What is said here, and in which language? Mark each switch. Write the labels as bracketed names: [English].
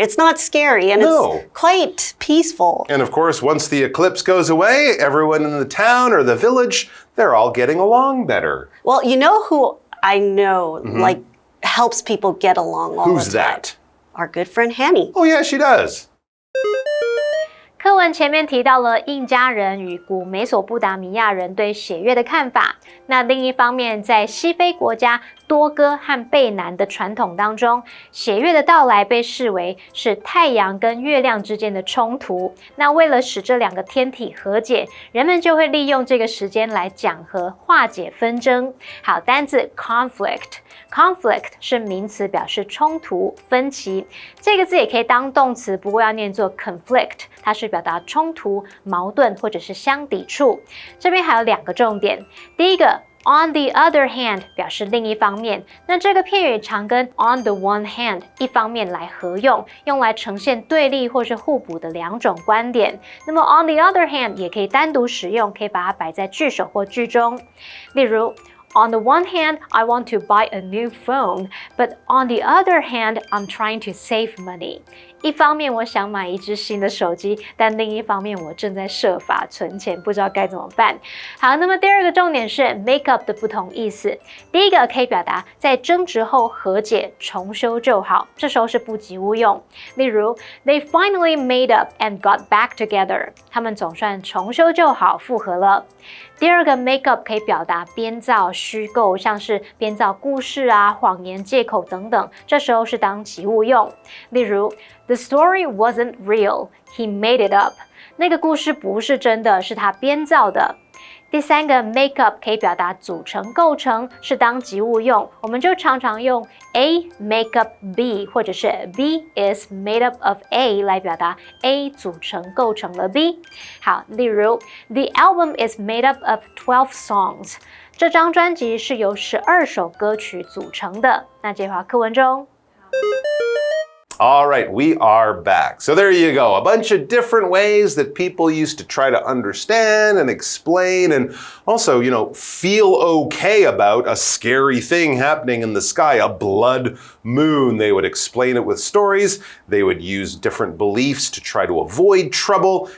[English] It's not scary and it's quite peaceful. And of course, once the eclipse goes away, everyone in the town or the village, they're all getting along better. Well, you know who I know like helps people get along all the time? Who's that? Our good friend Hanny. Oh yeah, she does. [Chinese] 课文前面提到了印加人与古美索不达米亚人对血月的看法。那另一方面，在西非国家多哥和贝南的传统当中，血月的到来被视为是太阳跟月亮之间的冲突。那为了使这2个天体和解，人们就会利用这个时间来讲和化解纷争。好，单字 conflict 是名词，表示冲突、分歧。这个字也可以当动词，不过要念作 conflict， 它是表达冲突、矛盾或者是相抵触。这边还有2个重点，第一个 on the other hand 表示另一方面，那这个片语常跟 on the one hand 一方面来合用，用来呈现对立或是互补的2种观点。那么 on the other hand 也可以单独使用，可以把它摆在句首或句中。例如 [English] On the one hand, I want to buy a new phone, but on the other hand, I'm trying to save money. [Chinese] 一方面我想买一只新的手机，但另一方面我正在设法存钱，不知道该怎么办。好，那么第二个重点是 make up 的不同意思。第一个可以表达在争执后和解、重修旧好，这时候是不及物用。例如 [English] They finally made up and got back together. [Chinese] 他们总算重修旧好，复合了。第二个 make up 可以表达编造、虚构，像是编造故事啊、谎言、借口等等，这时候是当及物用。例如 [English] The story wasn't real, he made it up. [Chinese] 那个故事不是真的，是他编造的。第三个 make up 可以表达组成、构成，是当及物用，我们就常常用 [English] A make up B [Chinese] 或者是 [English] B is made up of A [Chinese] 来表达 A 组成、构成了 B。好，例如 [English] The album is made up of 12 songs. [Chinese] 这张专辑是由12首歌曲组成的。那这句话课文中。 [English] All right, we are back. So there you go. A bunch of different ways that people used to try to understand and explain and also, feel okay about a scary thing happening in the sky, a blood moon. They would explain it with stories. They would use different beliefs to try to avoid trouble.